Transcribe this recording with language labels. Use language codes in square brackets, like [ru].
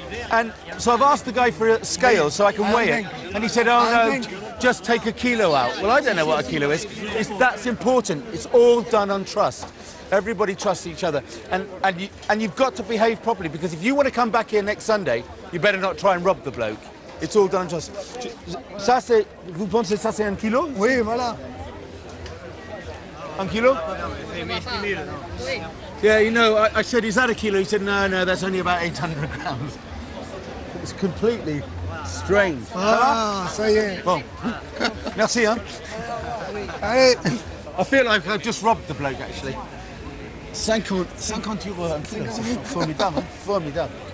[en] And so I've asked the guy for a scale so I can weigh it, and he said, oh no, just take a kilo out. Well, I don't know what a kilo is. That's important. It's all done on trust. Everybody trusts each other. And you've got to behave properly, because if you want to come back here next Sunday, you better not try and rob the bloke. It's all done on trust. [fr] Ça, c'est, vous pensez que ça, c'est un kilo? Oui, voilà. Un kilo? [en] Yeah, you know, I said, is that a kilo? He said, no, that's only about 800 grams. It's completely strange. [fr] Ah, ça y est. Bon. Merci, hein? Allez. [en] I feel like I've just robbed the bloke, actually. [fr] 50 euros un kilo, c'est formidable, hein? Formidable.